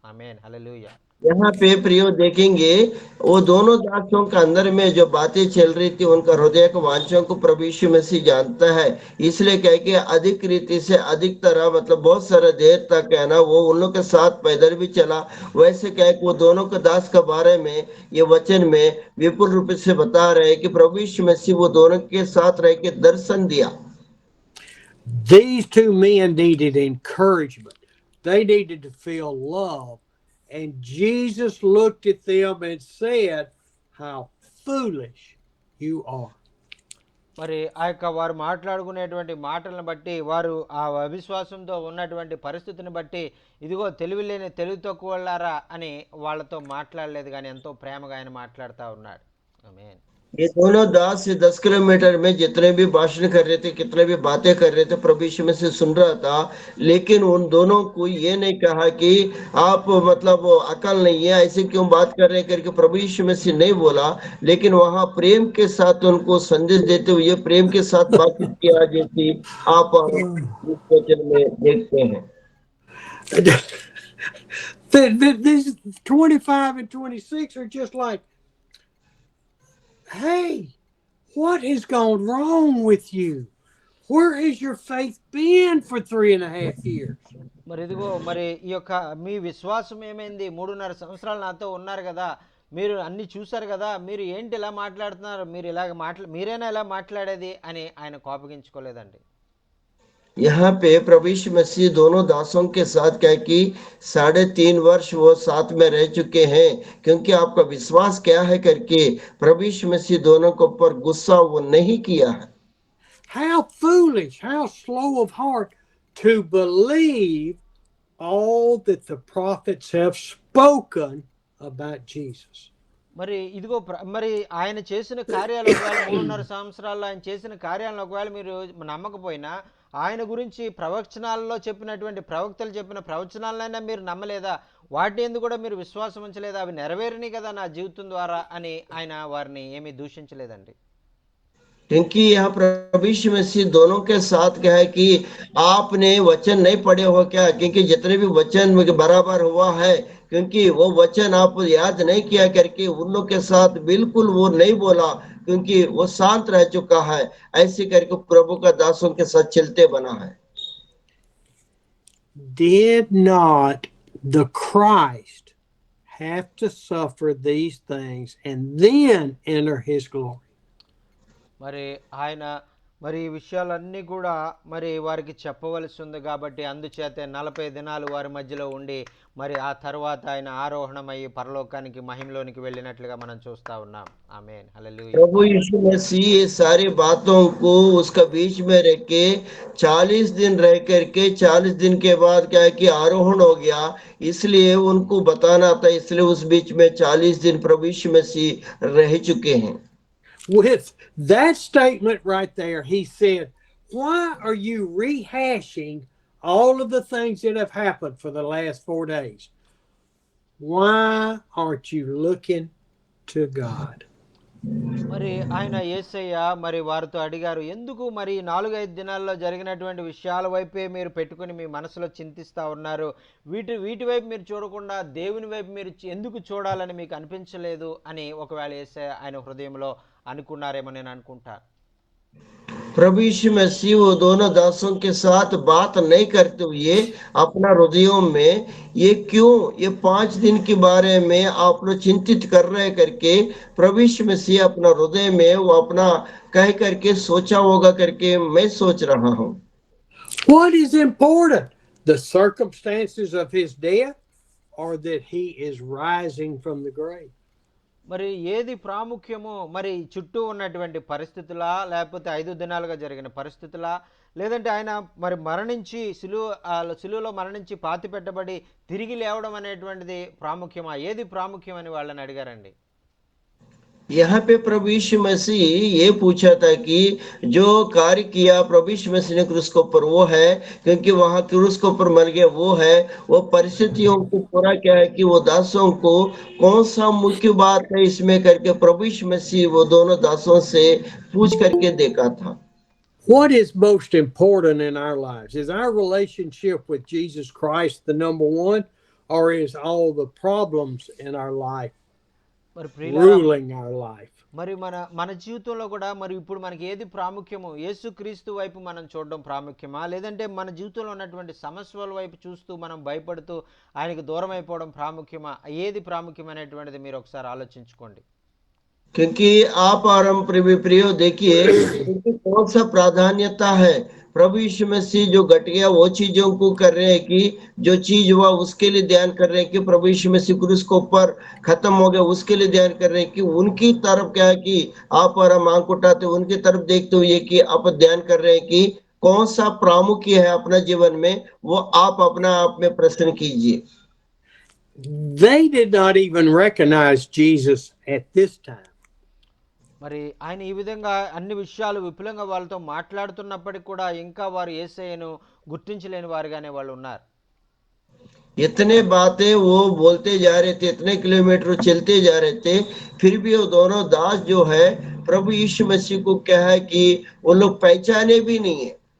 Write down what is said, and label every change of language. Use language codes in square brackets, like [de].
[te] ఆమేన్, హల్లెలూయా. [hi] यहाँ पे प्रियो देखेंगे, वो दोनों दासों के अंदर में जो बातें चल रही थी, उनका हृदय के वांछों को प्रभु यीशु मसीह जानता है। इसलिए कह के अधिक रीति से अधिक तरह, मतलब बहुत सारा देर तक है ना, वो उन लोग के साथ पैदल भी चला। वैसे कह के वो दोनों के दास के बारे में ये वचन में विपुल रूप से बता रहे हैं कि प्रभु यीशु मसीह वो दोनों के साथ रह के दर्शन दिया। [en] These two men needed encouragement. They needed to feel love. And Jesus looked at them and said, "How foolish you are." [te] మరి వారు మాట్లాడుకునేటువంటి మాటలను బట్టి, వారు ఆ అవిశ్వాసంతో ఉన్నటువంటి పరిస్థితిని బట్టి, ఇదిగో తెలివి తక్కువలారా అని వాళ్ళతో మాట్లాడలేదు, కానీ ఎంతో ప్రేమగా ఆయన మాట్లాడుతూ ఉన్నాడు. ఆమేన్. [hi] ये दोनों दास 10 किलोमीटर में जितने भी भाषण कर रहे थे, कितने भी बातें कर रहे थे, प्रभु यीशु में से सुन रहा था। लेकिन उन दोनों को ये नहीं कहा कि आप मतलब अकल नहीं है, ऐसे क्यों बात कर रहे करके प्रभु यीशु में से नहीं बोला। लेकिन वहां प्रेम के साथ उनको संदेश देते हुए प्रेम के साथ बातचीत किया, जैसी आप इस वचन में देखते हैं। [en] These 25 and 26 are just like, hey, what has gone wrong with you? where has your faith been for 3.5 years? [te] మరి ఇదిగో మరి ఈ యొక్క మీ విశ్వాసం ఏమైంది? 3.5 సంవత్సరాలు నాతో ఉన్నారు కదా, మీరు అన్ని చూశారు కదా, మీరు ఏంటి ఇలా మాట్లాడుతున్నారు, మీరు ఇలాగ మీరేనా ఇలా మాట్లాడేది అని ఆయన కోపగించుకోలేదండి. [hi] यहाँ पे प्रभु यीशु मसीह दोनों दासों के साथ क्या है कि 3.5 वर्ष वो साथ में रह चुके हैं, क्योंकि आपका विश्वास क्या है करके प्रभु यीशु मसीह दोनों के ऊपर गुस्सा वो नहीं किया है. [en] How foolish, how slow of heart to believe all that the prophets have spoken about Jesus. [te] మరి ఇదిగో మరి ఆయన చేసిన కార్యాలు ఒకవేళ 3.5 సంవత్సరాల్లో ఆయన చేసిన కార్యాలను ఒకవేళ మీరు నమ్మకపోయినా, ఆయన గురించి ప్రవచనాల్లో చెప్పినటువంటి ప్రవక్తలు చెప్పిన ప్రవచనాలైనా మీరు నమ్మలేదా? వాటి ఎందుకు కూడా మీరు విశ్వాసం ఉంచలేదా? అవి నెరవేరినాయి కదా నా జీవితం ద్వారా అని ఆయన వారిని ఏమీ దూషించలేదండి. [hi] क्योंकि यहाँ प्रभु यीशु मसीह दोनों के साथ क्या है कि आपने वचन नहीं पढ़े हो क्या, क्योंकि जितने भी वचन बराबर हुआ है, क्योंकि वो वचन आप याद नहीं किया करके उन लोग के साथ बिल्कुल वो नहीं बोला, क्योंकि वो शांत रह चुका है. ऐसे करके प्रभु का दासों के साथ चलते बना है. [en] Did not the Christ have to suffer these things and then enter his glory? [te] మరి ఆయన మరి ఈ విషయాలన్నీ కూడా మరి వారికి చెప్పవలసి ఉంది కాబట్టి అందుచేత 40 దినాలు వారి మధ్యలో ఉండి మరి ఆ తర్వాత ఆయన ఆరోహణమయ్యి పరలోకానికి మహిమలోనికి వెళ్ళినట్లుగా మనం చూస్తా ఉన్నాం. ఆమేన్, హల్లెలూయా. [hi] प्रभु यीशु मसीह ये सारी बातों को उसका बीच में रह के 40 दिन रह करके 40 दिन के बाद क्या है कि आरोहण हो गया, इसलिए उनको बताना था, इसलिए उस बीच में 40 दिन प्रभु यीशु मसीह रह चुके हैं. [en] With that statement right there, he said, why are you rehashing all of the things that have happened for the last 4 days? Why aren't you looking to God? [te] మరి ఆయన యేసయ్య మరి వారితో అడిగారు, ఎందుకు మరి 4-5 దినాల్లో జరిగినటువంటి విషయాల వైపే మీరు పెట్టుకుని మీ మనసులో చింతిస్తూ ఉన్నారు, వీటి వైపు మీరు చూడకుండా దేవుని వైపు మీరు ఎందుకు చూడాలని మీకు అనిపించలేదు అని ఒకవేళ యేసయ్య ఆయన హృదయంలో అనుకున్నారేమో నేను అనుకుంటాను. [hi] प्रभु यीशु मसीह वो दोनों दासों के साथ बात नहीं करते हुए अपना हृदयों में ये क्यों ये 5 दिन के बारे में आप लोग चिंतित कर रहे करके प्रभु यीशु मसीह अपना हृदय में वो अपना कह करके सोचा होगा करके मैं सोच रहा हूँ. [en] What is important? The circumstances of his death or that he is rising from the grave? [te] మరి ఏది ప్రాముఖ్యమో, మరి చుట్టూ ఉన్నటువంటి పరిస్థితులా, లేకపోతే 5 దినాలుగా జరిగిన పరిస్థితులా, లేదంటే ఆయన మరి మరణించి సిలువలో మరణించి పాతి పెట్టబడి తిరిగి లేవడం అనేటువంటిది ప్రాముఖ్యమా? ఏది ప్రాముఖ్యం అని వాళ్ళని అడిగారండి. [hi] यहाँ पे प्रभु यीशु मसीह ये पूछा था कि जो कार्य किया प्रभु यीशु मसीह ने क्रूस के ऊपर वो है, क्योंकि वहां क्रूस के ऊपर मर गया वो है, वो परिस्थितियों को पूरा क्या है कि वो दासों को कौन सा मुख्य बात है इसमें करके प्रभु यीशु मसीह वो दोनों दासों से पूछ करके देखा था. [en] What is most important in our lives? Is our relationship with Jesus Christ the number one, or is all the problems in our life ruling our life? [te] మరి మన జీవితంలో కూడా మరి ఇప్పుడు మనకి ఏది ప్రాముఖ్యమో, యేసుక్రీస్తు వైపు మనం చూడడం ప్రాముఖ్యమా, లేదంటే మన జీవితంలో ఉన్నటువంటి సమస్యల వైపు చూస్తూ మనం భయపడుతూ ఆయనకు దూరం అయిపోవడం ప్రాముఖ్యమా? ఏది ప్రాముఖ్యమైనటువంటిది మీరు ఒకసారి ఆలోచించుకోండి. [hi] क्योंकि आप और हम प्रियो देखिए कौन सा प्राधान्यता है. प्रभु यीशु मसीह जो घट गया वो चीजों को कर रहे हैं कि जो चीज हुआ उसके लिए ध्यान कर रहे हैं कि प्रभु यीशु मसीह क्रूस के ऊपर खत्म हो गया उसके लिए ध्यान कर रहे हैं कि उनकी तरफ क्या है कि आप और हम आंख उठाते उनकी तरफ देखते हुए कि आप ध्यान कर रहे हैं कि कौन सा प्रामुख्य है अपना जीवन में, वो आप अपना आप में प्रश्न कीजिए. [en] They did not even recognize Jesus at this time. [te] మరి ఆయన ఈ విధంగా అన్ని విషయాలు విపులంగా వాళ్ళతో మాట్లాడుతున్నప్పటికీ కూడా ఇంకా వారు యేసయ్యను గుర్తించలేని వారుగానే వాళ్ళు ఉన్నారు. [hi] इतने बातें वो बोलते जा रहे थे, इतने किलोमीटर चलते जा रहे थे, फिर भी वो दोनों दास जो है प्रभु यीशु मसीह को क्या है कि वो लोग पहचाने भी नहीं है.